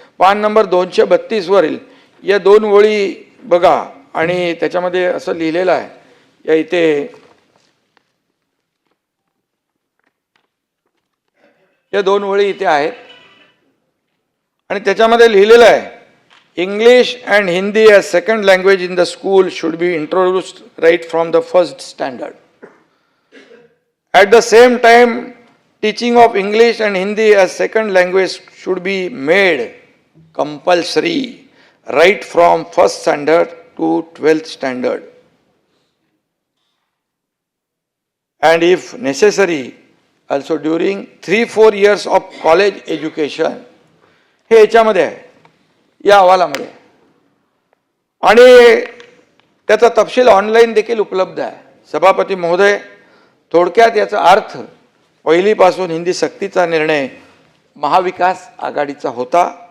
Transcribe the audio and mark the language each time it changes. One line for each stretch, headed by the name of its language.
Marathi: पान नंबर 232 वरील या 2 ओळी बघा आणि त्याच्यामध्ये असं लिहिलेलं आहे, या इथे या 2 ओळी इथे आहेत आणि त्याच्यामध्ये लिहिलेलं आहे
English: English and Hindi as second language in the school should be introduced right from the first standard. At the same time, teaching of English and Hindi as second language should be made compulsory right from first standard to 12th standard. And if necessary, also during 3-4 years of college education.
Marathi: हे याच्यामध्ये आहे, या अहवालामध्ये. आणि त्याचा तपशील online देखील उपलब्ध आहे. सभापती महोदय, थोडक्यात याचा अर्थ पहिलीपासून हिंदी सक्तीचा निर्णय महाविकास आघाडीचा होता.